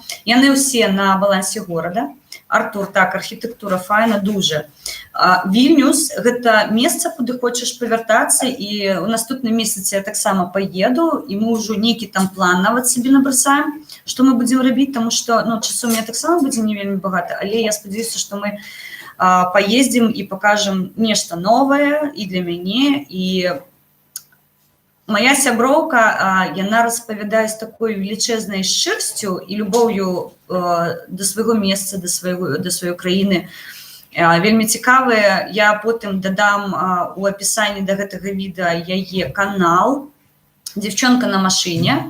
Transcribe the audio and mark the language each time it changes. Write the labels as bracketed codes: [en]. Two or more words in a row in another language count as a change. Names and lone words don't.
[be] Яны ўсе на балансе горада. Артур, так, архітэктура файна, дужа. Вільнюс – гэта месца, куды хочаш павяртацца, і ў наступным месяцы я таксама паеду, і мы ўжо нейкі там план нават сабе набрасаем, што мы будзем рабіць, таму што ну, часу [ru] у меня [be] таксама будзе не вельмі багата, але я спадзяюся, што мы [ru] поездим и покажем нечто новое [be] и для мяне, и моя сяброўка, яна распавядае з такой велічэзнай шчырасцю і любоўю да свайго месца, да сваёй краіны. Вельмі цікавыя. Я потым дадам у апісанні да гэтага відэа яе канал «Дзяўчонка на машыне».